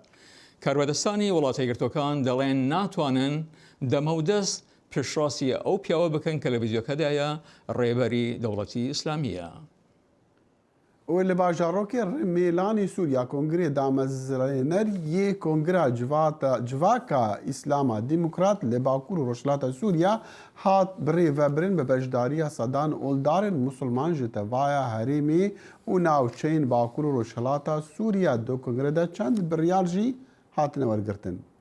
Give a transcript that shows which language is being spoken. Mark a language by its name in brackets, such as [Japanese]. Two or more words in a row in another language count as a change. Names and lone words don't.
[Central Kurdish] کاربەدەستانی وڵاتی یەکگرتوەکان دەڵێن ناتوانن دەمەودەست پێشڕاستی ئەو پیاوە بکەن کە لە ڤیددیۆکەدایە ڕێبەری دەوڵەتی ئیسلامیە. [Kurdish] و li bajarokê Rêmelanê Sûriya Kongrê Damezrêneriyê Kongra Civaka İslama Demokrat li Bakur û Rojhilata Sûriya hat birêvebirin bi bejdariya sedan oldarên musulman ji tevaya herêmê û navçeyên Bakur û Rojhilata Sûriya di kongrê de çend biryar jî hatine wergirtin.